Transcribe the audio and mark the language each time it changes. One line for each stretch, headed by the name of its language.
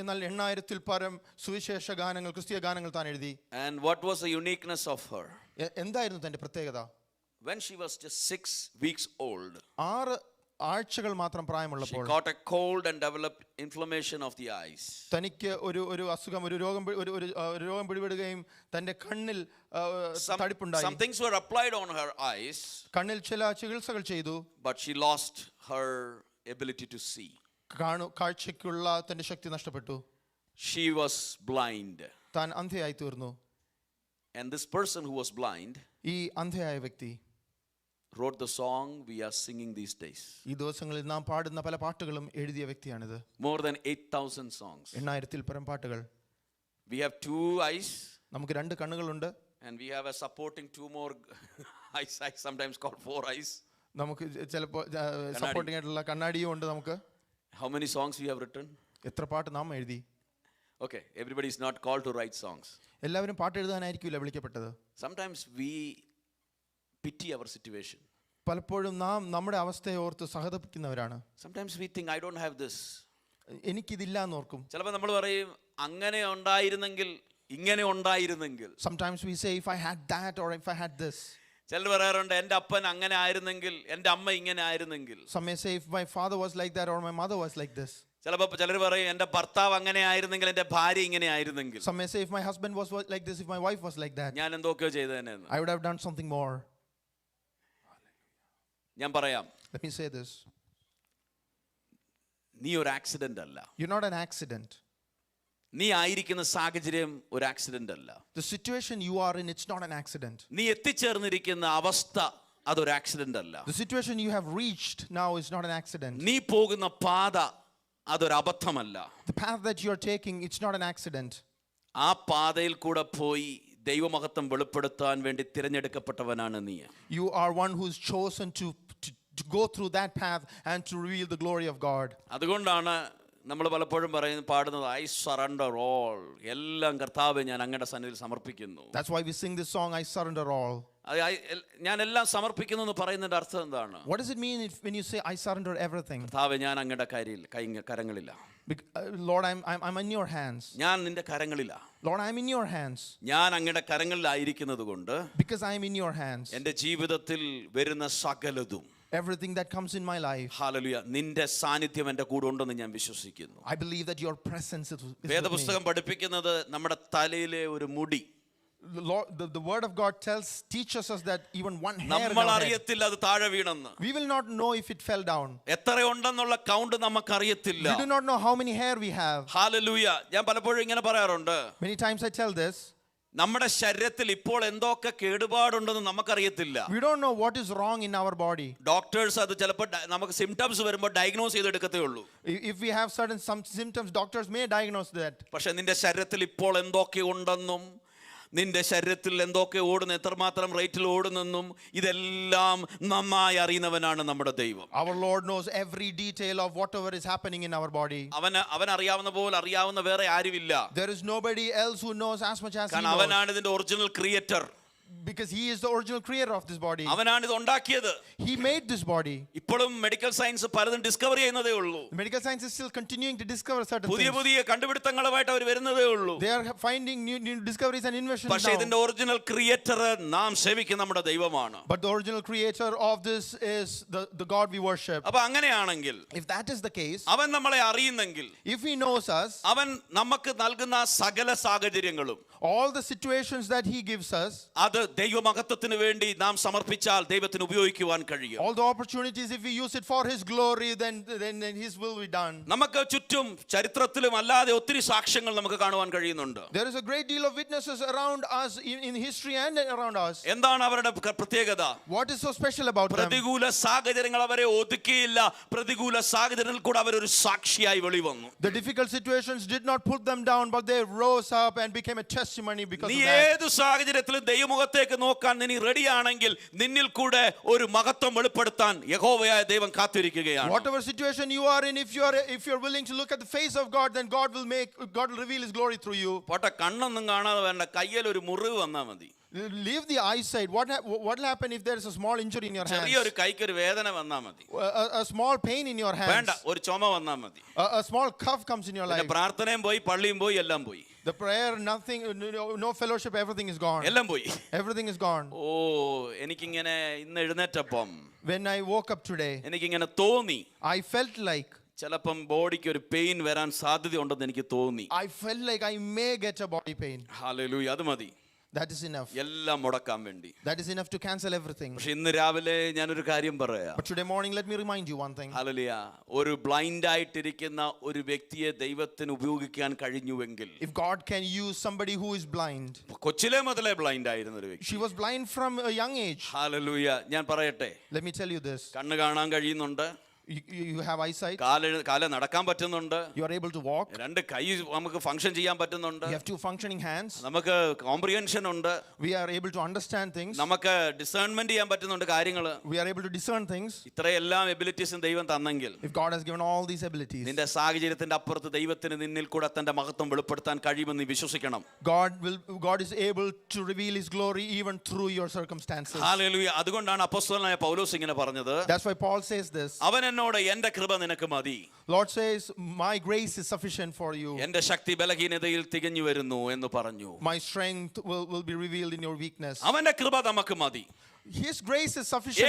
Malayalam: എന്നാൽ 8000-ൽ പരം സുവിശേഷ ഗാനങ്ങൾ, ക്രിസ്തീയ ഗാനങ്ങൾ താൻ എഴുതി.
English: And what was the uniqueness of her?
Malayalam: എന്തായിരുന്നു തന്റെ പ്രത്യേകത?
English: When she was just 6 weeks old,
Malayalam: 6 ആഴ്ചകൾ മാത്രം പ്രായമുള്ളപ്പോൾ
English: she got a cold and developed inflammation of the eyes.
Malayalam: തനിക്ക് ഒരു അസുഖം, ഒരു രോഗം പിടിപെടുകയും തന്റെ കണ്ണിൽ തടിപ്പുണ്ടായി.
English: Some things were applied on her eyes,
Malayalam: കണ്ണിൽ ചില ചികിത്സകൾ ചെയ്തു.
English: but she lost her ability to see.
Malayalam: കാഴ്ചയ്ക്കുള്ള തന്റെ ശക്തി നഷ്ടപ്പെട്ടു.
English: She was blind.
Malayalam: താൻ അന്ധയായി തീർന്നു.
English: And this person who was blind
Malayalam: ഈ അന്ധയായ വ്യക്തി
English: wrote the song we are singing these days.
Malayalam: ഈ ദിവസങ്ങളിൽ നാം പാടുന്ന പല പാട്ടുകളും എഴുതിയ വ്യക്തിയാണിത്.
English: More than 8,000 songs.
Malayalam: 8000-ൽ പരം പാട്ടുകൾ.
English: We have 2 eyes.
Malayalam: നമുക്ക് 2 കണ്ണുകളുണ്ട്.
English: And we have a supporting 2 more eyes, I sometimes call 4 eyes.
Malayalam: നമുക്ക് ചിലപ്പോൾ സപ്പോർട്ടിംഗ് ആയിട്ടുള്ള കണ്ണാടിയും ഉണ്ട് നമുക്ക്.
English: How many songs we have written?
Malayalam: എത്ര പാട്ട് നാം എഴുതി?
English: Okay, everybody is not called to write songs.
Malayalam: എല്ലാവരും പാട്ട് എഴുതാനായിരിക്കില്ല വിളിക്കപ്പെട്ടത്.
English: Sometimes we pity our situation.
Malayalam: പലപ്പോഴും നാം നമ്മുടെ അവസ്ഥയെ ഓർത്ത് സഹതപിക്കുന്നവരാണ്.
English: Sometimes we think I don't have this.
Malayalam: എനിക്കിതില്ല എന്ന് ഓർക്കും. ചിലപ്പോൾ നമ്മൾ പറയും അങ്ങനെ ഉണ്ടായിരുന്നെങ്കിൽ, ഇങ്ങനെ ഉണ്ടായിരുന്നെങ്കിൽ.
English: Sometimes we say if I had that or if I had this.
Malayalam: ചിലർ പറയാറുണ്ട് എൻ്റെ അപ്പൻ അങ്ങനെ ആയിരുന്നെങ്കിൽ, എൻ്റെ അമ്മ ഇങ്ങനെ ആയിരുന്നെങ്കിൽ.
English: Some may say if my father was like that or my mother was like this.
Malayalam: ചിലപ്പോൾ ചിലർ പറയും എൻ്റെ ഭർത്താവ് അങ്ങനെ ആയിരുന്നെങ്കിൽ, എൻ്റെ ഭാര്യ ഇങ്ങനെ ആയിരുന്നെങ്കിൽ.
English: Some may say if my husband was like this, if my wife was like that.
Malayalam: ഞാൻ എന്തൊക്കെയോ ചെയ്തേനെന്ന്.
English: I would have done something more.
Malayalam: ഞാൻ പറയാം.
English: Let me say this.
Malayalam: നീ ഒരു ആക്സിഡന്റ് അല്ല.
English: You're not an accident.
Malayalam: നീ ആയിരിക്കുന്ന സാഹചര്യം ഒരു ആക്സിഡന്റ് അല്ല.
English: The situation you are in, it's not an accident.
Malayalam: നീ എത്തിച്ചേർന്നിരിക്കുന്ന അവസ്ഥ അതൊരു ആക്സിഡന്റ് അല്ല.
English: The situation you have reached now is not an accident.
Malayalam: നീ പോകുന്ന പാത അതൊരു അബദ്ധമല്ല.
English: The path that you are taking, it's not an accident.
Malayalam: ആ പാതയിൽ കൂടെ പോയി ദൈവമഹത്വം വെളിപ്പെടുത്താൻ വേണ്ടി തിരഞ്ഞെടുക്കപ്പെട്ടവനാണ് നീ.
English: You are one who's chosen to go through that path and to reveal the glory of God.
Malayalam: അതുകൊണ്ടാണ് നമ്മൾ പലപ്പോഴും പാടുന്നത്
English: I surrender all.
Malayalam: എല്ലാം കർത്താവേ ഞാൻ അങ്ങയുടെ സന്നിധിയിൽ സമർപ്പിക്കുന്നു.
English: That's why we sing this song, I surrender all.
Malayalam: ഞാൻ എല്ലാം സമർപ്പിക്കുന്നു എന്ന് പറയുന്നതിന്റെ അർത്ഥം എന്താണ്?
English: What does it mean when you say I surrender everything?
Malayalam: കർത്താവേ ഞാൻ അങ്ങയുടെ കരങ്ങളില്ല.
English: Lord, I'm in your hands.
Malayalam: ഞാൻ നിന്റെ കരങ്ങളില്ല.
English: Lord, I'm in your hands.
Malayalam: ഞാൻ അങ്ങയുടെ കരങ്ങളിലായിരിക്കുന്നത് കൊണ്ട്
English: Because I'm in your hands.
Malayalam: എൻ്റെ ജീവിതത്തിൽ വരുന്ന സകലതും,
English: everything that comes in my life,
Malayalam: hallelujah, നിന്റെ സാന്നിധ്യം എൻ്റെ കൂടെ ഉണ്ടെന്ന് ഞാൻ വിശ്വസിക്കുന്നു.
English: I believe that your presence is with me.
Malayalam: വേദപുസ്തകം പഠിപ്പിക്കുന്നത് നമ്മുടെ തലയിലെ ഒരു മുടി,
English: the word of God teaches us that even one hair
Malayalam: നമ്മൾ അറിയത്തില്ല അത് താഴെ വീണെന്ന്.
English: we will not know if it fell down.
Malayalam: എത്ര ഉണ്ടെന്നുള്ള കൗണ്ട് നമുക്ക് അറിയത്തില്ല.
English: We do not know how many hair we have.
Malayalam: Hallelujah. ഞാൻ പലപ്പോഴും ഇങ്ങനെ പറയാറുണ്ട്.
English: Many times I tell this.
Malayalam: നമ്മുടെ ശരീരത്തിൽ ഇപ്പോൾ എന്തൊക്കെ കേടുപാടുണ്ടെന്ന് നമുക്കറിയത്തില്ല.
English: We don't know what is wrong in our body.
Malayalam: Doctors അത് ചിലപ്പോൾ നമുക്ക് സിംപ്റ്റംസ് വരുമ്പോൾ ഡയഗ്നോസ് ചെയ്തെടുക്കത്തേ ഉള്ളൂ.
English: If we have some symptoms, doctors may diagnose that.
Malayalam: പക്ഷെ നിന്റെ ശരീരത്തിൽ ഇപ്പോൾ എന്തൊക്കെ ഉണ്ടെന്നും നിന്റെ ശരീരത്തിൽ എന്തൊക്കെ ഓടുന്നു, എത്രമാത്രം റേറ്റിൽ ഓടുന്നെന്നും ഇതെല്ലാം നന്നായി അറിയുന്നവനാണ് നമ്മുടെ ദൈവം.
English: Our Lord knows every detail of whatever is happening in our body.
Malayalam: അവൻ അറിയാവുന്ന പോലെ അറിയാവുന്ന വേറെ ആരുമില്ല.
English: There is nobody else who knows as much as he knows.
Malayalam: അവനാണ് ഇതിന്റെ original creator.
English: Because he is the original creator of this body.
Malayalam: അവനാണ് ഇത് ഉണ്ടാക്കിയത്.
English: He made this body.
Malayalam: ഇപ്പോഴും മെഡിക്കൽ സയൻസ് പലതും ഡിസ്കവർ ചെയ്യുന്നതേ ഉള്ളൂ.
English: Medical science is still continuing to discover certain
Malayalam: പുതിയ
English: things.
Malayalam: പുതിയ കണ്ടുപിടുത്തങ്ങളുമായിട്ട് അവർ വരുന്നതേ ഉള്ളൂ.
English: They are finding new discoveries and inventions now.
Malayalam: പക്ഷേ ഇതിന്റെ ഒറിജിനൽ ക്രിയേറ്റർ നാം സേവിക്കുന്ന നമ്മുടെ ദൈവമാണ്.
English: But the original creator of this is the God we worship.
Malayalam: അപ്പോൾ അങ്ങനെയാണെങ്കിൽ,
English: if that is the case,
Malayalam: അവൻ നമ്മളെ അറിയുന്നെങ്കിൽ,
English: if he knows us,
Malayalam: അവൻ നമുക്ക് നൽകുന്ന സകല സാഹചര്യങ്ങളും,
English: all the situations that he gives us,
Malayalam: അത് ദൈവമഹത്വത്തിന് വേണ്ടി നാം സമർപ്പിച്ചാൽ ദൈവത്തിന് ഉപയോഗിക്കുവാൻ കഴിയും.
English: All the opportunities, if we use it for His glory, then His will be done.
Malayalam: നമുക്ക് ചുറ്റും ചരിത്രത്തിലും അല്ലാതെ ഒത്തിരി സാക്ഷ്യങ്ങൾ നമുക്ക് കാണുവാൻ കഴിയുന്നുണ്ട്.
English: There is a great deal of witnesses around us in history and around us.
Malayalam: എന്താണ് അവരുടെ പ്രത്യേകത?
English: What is so special about them?
Malayalam: പ്രതികൂല സാഹചര്യങ്ങൾ അവരെ ഒതുക്കിയില്ല. പ്രതികൂല സാഹചര്യങ്ങളിൽ കൂടെ അവരൊരു സാക്ഷിയായി വെളിവന്നു.
English: The difficult situations did not put them down, but they rose up and became a testimony because
Malayalam: നീ
English: of that.
Malayalam: ഏത് സാഹചര്യത്തിലും ദൈവമുഖത്തേക്ക് നോക്കാൻ നീ റെഡിയാണെങ്കിൽ നിന്നിൽ കൂടെ ഒരു മഹത്വം വെളിപ്പെടുത്താൻ യഹോവയായ ദൈവം കാത്തിരിക്കുകയാണ്.
English: Whatever situation you are in, if you're willing to look at the face of God, then God will reveal His glory through you.
Malayalam: പോട്ടെ, കണ്ണൊന്നും കാണാതെ വേണ്ട, കയ്യിൽ ഒരു മുറിവ് വന്നാൽ മതി.
English: Leave the eyesight. What will happen if there is a small injury in your hands?
Malayalam: ചെറിയൊരു കൈക്കൊരു വേദന വന്നാൽ മതി.
English: A small pain in your hands.
Malayalam: വേണ്ട, ഒരു ചുമ വന്നാൽ മതി.
English: A small cough comes in your life.
Malayalam: പ്രാർത്ഥനയും പോയി, പള്ളിയും പോയി, എല്ലാം പോയി.
English: The prayer, nothing, no fellowship, everything is gone.
Malayalam: എല്ലാം പോയി.
English: Everything is gone.
Malayalam: ഓ, എനിക്കിങ്ങനെ ഇന്ന് എഴുന്നേറ്റപ്പം
English: When I woke up today,
Malayalam: എനിക്കിങ്ങനെ തോന്നി,
English: I felt like
Malayalam: ചിലപ്പം ബോഡിക്ക് ഒരു പെയിൻ വരാൻ സാധ്യതയുണ്ടെന്ന് എനിക്ക് തോന്നി.
English: I felt like I may get a body pain.
Malayalam: Hallelujah, അത് മതി.
English: That is enough.
Malayalam: എല്ലാം മുടക്കാൻ വേണ്ടി.
English: That is enough to cancel everything.
Malayalam: പക്ഷെ ഇന്ന് രാവിലെ ഞാനൊരു കാര്യം പറയാം.
English: But today morning, let me remind you one thing.
Malayalam: Hallelujah, ഒരു ബ്ലൈൻഡ് ആയിട്ടിരിക്കുന്ന ഒരു വ്യക്തിയെ ദൈവത്തിന് ഉപയോഗിക്കാൻ കഴിഞ്ഞുവെങ്കിൽ,
English: If God can use somebody who is blind.
Malayalam: കൊച്ചിലെ മുതലേ ബ്ലൈൻഡ് ആയിരുന്ന ഒരു വ്യക്തി.
English: She was blind from a young age.
Malayalam: Hallelujah, ഞാൻ പറയട്ടെ,
English: Let me tell you this.
Malayalam: കണ്ണ് കാണാൻ കഴിയുന്നുണ്ട്,
English: You have eyesight.
Malayalam: കാല് നടക്കാൻ പറ്റുന്നുണ്ട്,
English: You are able to walk.
Malayalam: രണ്ട് കൈ നമുക്ക് ഫംഗ്ഷൻ ചെയ്യാൻ പറ്റുന്നുണ്ട്,
English: You have two functioning hands.
Malayalam: നമുക്ക് കോംപ്രിഹെൻഷൻ ഉണ്ട്,
English: We are able to understand things.
Malayalam: നമുക്ക് ഡിസേൺമെന്റ് ചെയ്യാൻ പറ്റുന്നുണ്ട് കാര്യങ്ങൾ.
English: We are able to discern things.
Malayalam: ഇത്രയെല്ലാം എബിലിറ്റീസും ദൈവം തന്നെങ്കിൽ,
English: If God has given all these abilities,
Malayalam: നിന്റെ സാഹചര്യത്തിന്റെ അപ്പുറത്ത് ദൈവത്തിന് നിന്നിൽ കൂടെ തന്റെ മഹത്വം വെളിപ്പെടുത്താൻ കഴിയുമെന്ന് വിശ്വസിക്കണം.
English: God is able to reveal His glory even through your circumstances.
Malayalam: Hallelujah. അതുകൊണ്ടാണ് അപ്പോസ്തലനായ പൗലോസ് ഇങ്ങനെ പറഞ്ഞത്.
English: That's why Paul says this.
Malayalam: അവൻ എന്നോട്, എന്റെ കൃപ നിനക്ക് മതി.
English: Lord says, my grace is sufficient for you.
Malayalam: എന്റെ ശക്തി ബലഹീനതയിൽ തികഞ്ഞു വരുന്നു എന്ന് പറഞ്ഞു.
English: My strength will be revealed in your weakness.
Malayalam: അവന്റെ കൃപ നമുക്ക് മതി.
English: His grace is sufficient